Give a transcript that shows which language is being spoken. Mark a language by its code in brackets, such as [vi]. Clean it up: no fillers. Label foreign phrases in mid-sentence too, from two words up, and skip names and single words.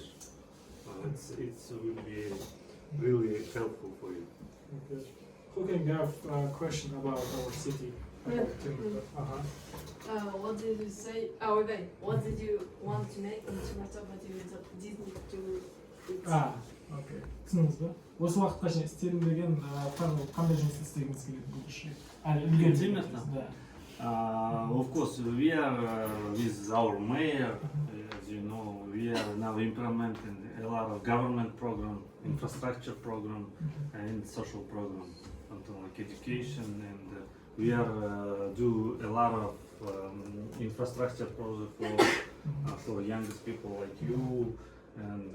[en] It will be really helpful for you. Okay. Who can have a question about our city? What did you say? Oh, wait. What did you want to make in Toronto, but you didn't do it? [kk] Окей. Түсіндіңіз бе? Осы уақытқа шейін істелінбеген қандай жұмыс істегіңіз келеді бұл үшін? [en] Of course, we are with our mayor, as you know, we are now implementing a lot of government program, infrastructure program, and social program, something like education, and we are do a lot of infrastructure project for youngest people like you, and